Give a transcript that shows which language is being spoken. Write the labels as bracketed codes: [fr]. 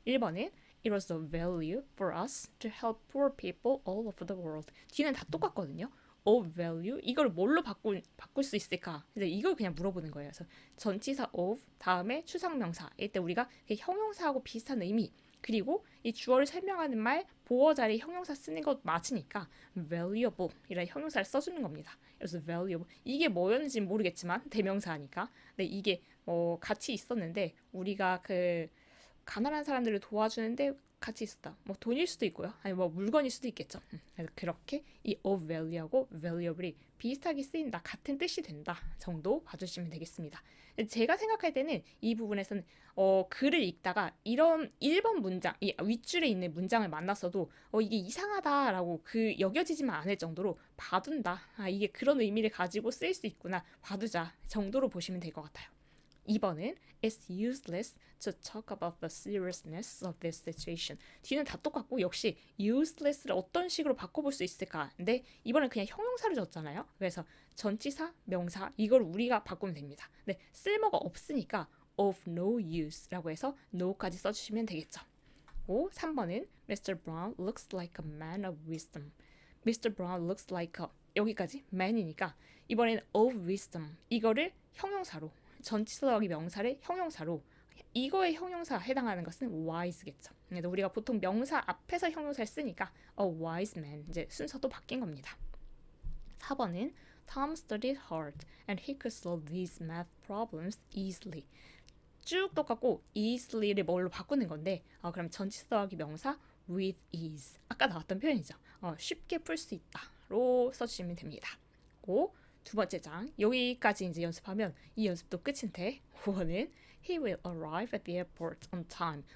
[ko] 1번은 [en] It was a value for us to help poor people all over the world. [ko] 뒤는 다 똑같거든요. of value 이걸 뭘로 바꿀 수 있을까? 그래서 이걸 그냥 물어보는 거예요. 그래서 전치사 of 다음에 추상명사 이때 우리가 형용사하고 비슷한 의미 그리고 이 주어를 설명하는 말 보어 자리 형용사 쓰는 것 맞으니까 valuable 이라는 형용사를 써주는 겁니다. 그래서 valuable 이게 뭐였는지 모르겠지만 대명사니까 근데 이게 같이 있었는데 우리가 그 가난한 사람들을 도와주는데 같이 있었다. 뭐 돈일 수도 있고요. 아니 뭐 물건일 수도 있겠죠. 그래서 그렇게 이 of value하고 valuable이 비슷하게 쓰인다. 같은 뜻이 된다. 정도 봐주시면 되겠습니다. 제가 생각할 때는 이 부분에서는 글을 읽다가 이런 1번 문장, 이 윗줄에 있는 문장을 만났어도 이게 이상하다라고 여겨지지만 않을 정도로 봐둔다. 이게 그런 의미를 가지고 쓰일 수 있구나. 봐두자 정도로 보시면 될 것 같아요. 2번은 [en] It's useless to talk about the seriousness of this situation. [ko] 뒤는 다 똑같고 역시 useless를 어떤 식으로 바꿔볼 수 있을까? 근데 이번엔 그냥 형용사를 줬잖아요. 그래서 전치사, 명사 이걸 우리가 바꾸면 됩니다. 근데 쓸모가 없으니까 of no use라고 해서 no까지 써주시면 되겠죠. 3번은 Mr. [en] Brown looks like a man of wisdom. Mr. Brown looks like a [ko] 여기까지 man이니까 이번에는 of wisdom 이거를 형용사로 전치사 더하기 명사를 형용사로 이거의 형용사 해당하는 것은 wise겠죠. 그래서 우리가 보통 명사 앞에서 형용사를 쓰니까 [en] a wise man [ko] 이제 순서도 바뀐 겁니다. 4번은 [en] Tom studied hard and he could solve these math problems easily. [ko] 쭉 똑같고 easily를 뭘로 바꾸는 건데 그럼 전치사 더하기 명사 with ease 아까 나왔던 표현이죠. 쉽게 풀 수 있다로 써주시면 됩니다. 두 번째 장 여기까지 이제 연습하면 이 연습도 끝인데 5번은 [en] He will arrive at the airport on time.